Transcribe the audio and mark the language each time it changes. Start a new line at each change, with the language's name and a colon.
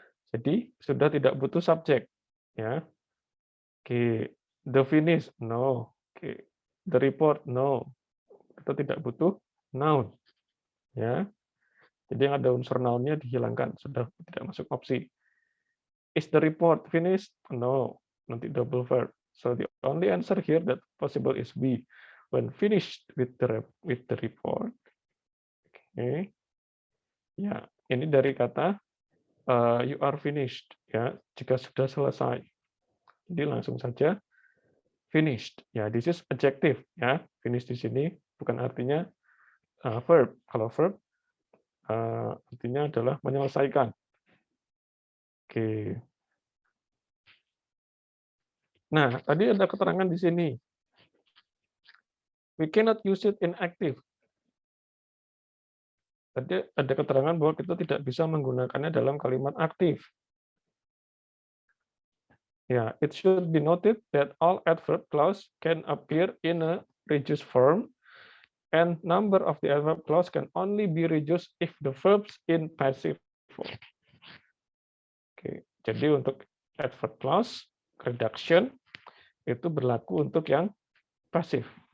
Indonesian: Jadi sudah tidak butuh subjek, ya. Oke, the finish, no. Oke, the report, no. Kita tidak butuh noun, ya. Jadi yang ada unsur noun-nya dihilangkan, sudah tidak masuk opsi.
English: Is the report finished? No, nanti double verb. So the only answer here that possible is B. When finished with the report.
Indonesian: Oke. Ya, ini dari kata you are finished, ya, jika sudah selesai. Jadi langsung saja finished. Ya,
English: this is adjective,
Indonesian: ya. Finish di sini bukan artinya verb. Kalau verb artinya adalah menyelesaikan. Oke. Nah, tadi ada keterangan di sini.
English: We cannot use it in active.
Indonesian: Tadi ada keterangan bahwa kita tidak bisa menggunakannya dalam kalimat aktif.
English: Ya, it should be noted that all adverb clause can appear in a reduced form and number of the adverb clause can only be reduced if the verbs in passive form.
Indonesian: Oke, jadi untuk adverb clause reduction itu berlaku untuk yang pasif.